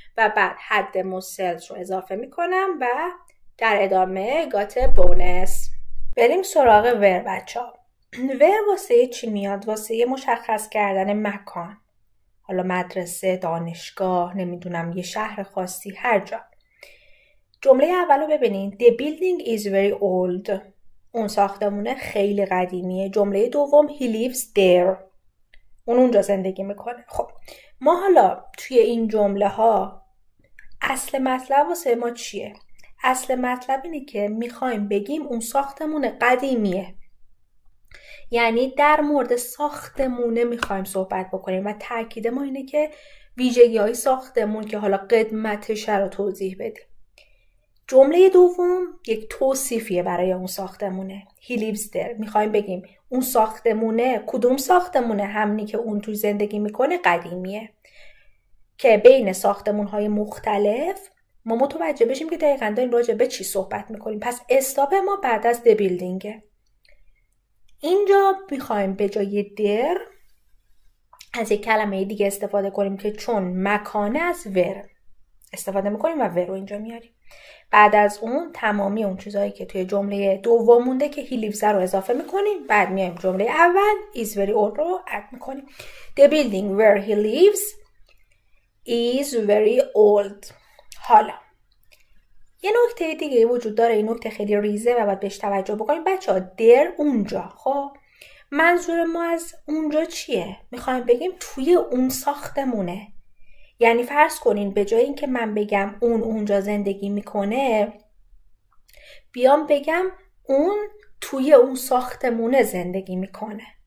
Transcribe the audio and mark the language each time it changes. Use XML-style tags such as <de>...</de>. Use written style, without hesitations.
<fa>و بعد</fa> <en>had the most sales</en> <fa>رو اضافه میکنم و در ادامه</fa> <en>got a bonus.</en> <fa>بریم سراغ where بچه ها. where واسه چی میاد؟ واسه مشخص کردن مکان. حالا مدرسه، دانشگاه، نمیدونم یه شهر خاصی، هر جا. جمله اول رو ببینین.</fa> <en>The building is very old.</en> <fa>اون ساختمونه خیلی قدیمیه. جمله دوم</fa> <en>he lives there.</en> <fa>اون اونجا زندگی میکنه. خب ما حالا توی این جمله ها اصل مطلب واسه ما چیه؟ اصل مطلب اینه که میخوایم بگیم اون ساختمون قدیمیه. یعنی در مورد ساختمونه میخوایم صحبت بکنیم و تاکید ما اینه که ویژگی های ساختمون که حالا قدمتش رو توضیح بدیم. جمله دوم یک توصیفیه برای اون ساختمونه.</fa> <en>He lives there.</en> <fa>میخوایم بگیم اون ساختمونه، کدوم ساختمونه؟ همونی که اون توی زندگی میکنه قدیمیه. که بین ساختمونهای مختلف ما متوجه بشیم که دقیقاً داریم راجع به چی صحبت میکنیم. پس استاپ ما بعد از</fa> <en>the building</en> <fa>ه. اینجا میخوایم به جای در از یک کلمه دیگه استفاده کنیم که چون مکانه از ور استفاده میکنیم و ور رو اینجا میاریم. بعد از اون تمامی اون چیزهایی که توی جمله دوم مونده که</fa> <en>he lives</en> <fa>رو اضافه میکنیم. بعد میایم جمله اول</fa> <en>is very old</en> <fa>رو اد میکنیم.</fa> <en>The building where he lives is very old.</en> <fa>حالا یه نکته دیگه وجود داره. این نکته خیلی ریزه و باید بهش توجه بکنیم بچه‌ها. در اونجا، خب منظور ما از اونجا چیه؟ میخوایم بگیم توی اون ساختمونه. یعنی فرض کنین به جای اینکه من بگم اون اونجا زندگی میکنه، بیام بگم اون توی اون ساختمونه زندگی میکنه.</fa>